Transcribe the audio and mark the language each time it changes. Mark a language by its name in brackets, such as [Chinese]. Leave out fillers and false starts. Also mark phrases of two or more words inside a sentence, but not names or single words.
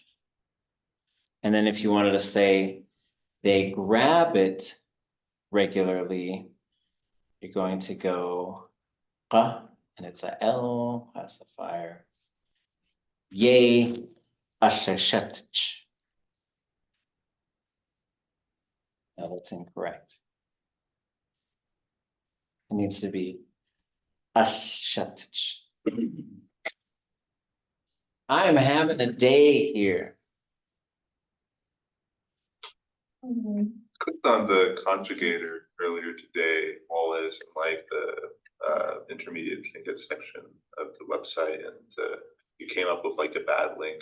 [English] And then if you wanted to say they grab it regularly, you're going to go and it's a L classifier. Yéil. No, that's incorrect. It needs to be ʼatudli. I'm having a day here. Clicked on the conjugator earlier today while I was in like the intermediate ticket section of the website, and you came up with like a bad link.